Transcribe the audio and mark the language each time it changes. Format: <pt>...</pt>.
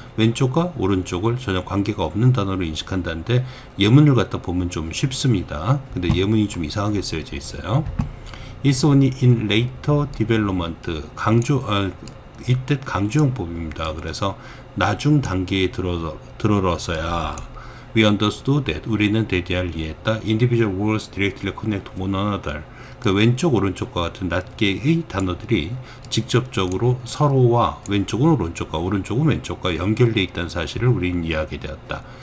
<ko>왼쪽과 오른쪽을 전혀 관계가 없는 단어로 인식한다는데 예문을 갖다 보면 좀 쉽습니다. 근데 예문이 좀 이상하게 쓰여져 있어요.</ko> <en>It's only in later development,</en> <ko>이때 강조용법입니다. 그래서 나중 단계에 들어서야</ko> <en>we understood that,</en> <ko>우리는 대대할 이해했다.</ko> <en>individual words directly connect one another,</en> <ko>그 왼쪽 오른쪽과 같은 낱개의 단어들이 직접적으로 서로와, 왼쪽은 오른쪽과 오른쪽은 왼쪽과 연결되어 있다는 사실을 우리는 이해하게 되었다.</ko>